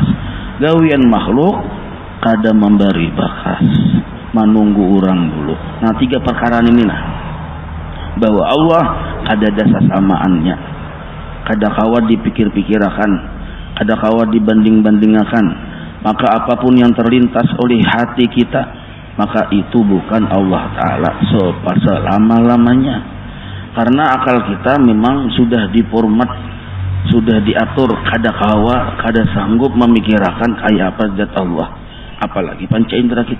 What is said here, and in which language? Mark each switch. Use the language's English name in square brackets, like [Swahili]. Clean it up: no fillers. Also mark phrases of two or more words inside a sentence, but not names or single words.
[Banjar] Gawian makhluk kada memberi bekas, menunggu orang dulu. Nah, tiga perkara ini lah, bahwa Allah kada ada sasamaannya, kada kawat dipikir-pikirakan, kada kawat dibanding-bandingakan. [Indonesian] Maka apapun yang terlintas oleh hati kita, maka itu bukan Allah Ta'ala selama-lamanya. Karena akal kita memang sudah diformat, sudah diatur, [Banjar] kada kawa, kada sanggup [Indonesian] memikirkan kayak apa zat Allah, apalagi panca indera kita.